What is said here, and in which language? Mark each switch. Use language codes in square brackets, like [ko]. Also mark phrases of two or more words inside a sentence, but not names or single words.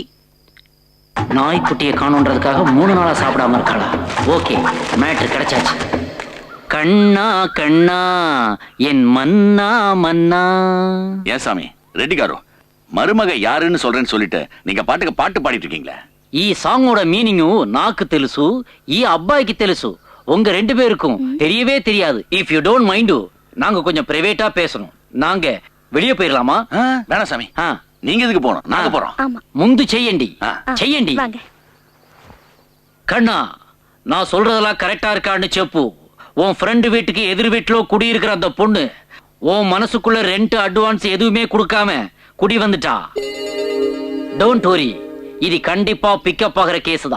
[ta] நாய்க்குட்டியை காணுன்றதுக்காக 3 நாளா சாப்பிடாம இருக்காளா? ஓகே, மேட்ரு கிடைச்சாச்சு. கண்ணா என் மன்னா. ஏன் சாமி ரெட்டி గారు, மருமக யாருன்னு சொல்றேன்னு சொல்லிட்டு நீங்க பாட்டு பாடிட்டு இருக்கீங்களே. [te] ఈ సాంగోட మీనింగ్ నాకు తెలుసు, ఈ అబ్బాయికి తెలుసు. [ta] உங்க 2 பேருக்கும் தெரியவே தெரியாது. [en] if you don't mind, [ta] நாங்க கொஞ்சம் பிரைவேட்டா பேசணும். நாங்க வெளியே போயிடலாமா? வேணாம் சாமி. நீங்க எதுக்கு போகணும்? நாங்க போறோம். ஆமா [te] ముందు చెయ్యండి [ta] ஆ. [te] చెయ్యండి [ta] வாங்க. கண்ணா நான் சொல்றதெல்லாம் கரெக்டா இருக்கான்னு செப்பு. உன் ஃப்ரெண்டு வீட்டுக்கு எதிர் வீட்டுல குடியிருக்கிற அந்த பொண்ணு உன் மனசுக்குள்ள [en] rent advance [ta] எதுவுமே கொடுக்காம குடி வந்துட்டா. [en] don't worry, [ta] இது கண்டிப்பா பிக்கப் ஆகிற கேஸ் தான்.